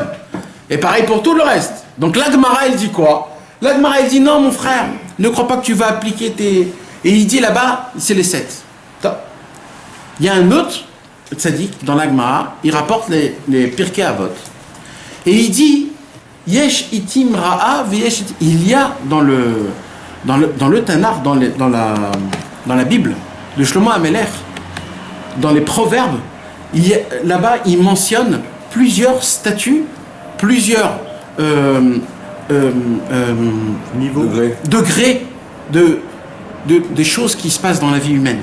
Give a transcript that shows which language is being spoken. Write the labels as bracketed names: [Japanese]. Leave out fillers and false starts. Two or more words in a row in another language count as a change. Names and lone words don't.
[French] Et pareil pour tout le reste. Donc l'Agmara, elle dit quoi? L'Agmara, elle dit non, mon frère, ne crois pas que tu vas appliquer tes... Et il dit là-bas, c'est les 7. Top. Il y a un autre tzaddik dans l'Agmara, il rapporte les Pirkei Avot. Et il dit, [Hebrew] יש עיתים רעה ויש עיתים... [French] Il y a dans le Tanakh, dans la Bible, de Shlomo HaMelech, dans les proverbes, là-bas, il mentionne plusieurs statuts, plusieurs degrés des choses qui se passent dans la vie humaine.